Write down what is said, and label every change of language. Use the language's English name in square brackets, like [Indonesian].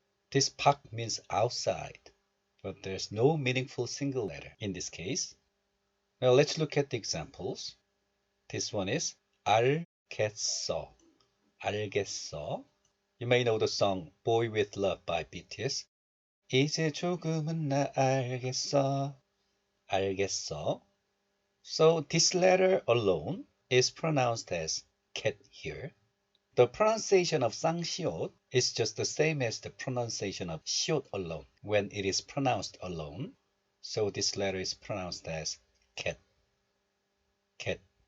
[English] This 박 means outside, but there's no meaningful single letter in this case. Now let's look at the examples. This one is [Korean] 알겠어, 알겠어. [English] You may know the song Boy With Love by BTS. [Korean] 이제 조금은 나 알겠어, 알겠어. [English] So this letter alone is pronounced as cat here. The pronunciation of 쌍시옷 is just the same as the pronunciation of 시옷 alone when it is pronounced alone. So this letter is pronounced as cat, cat.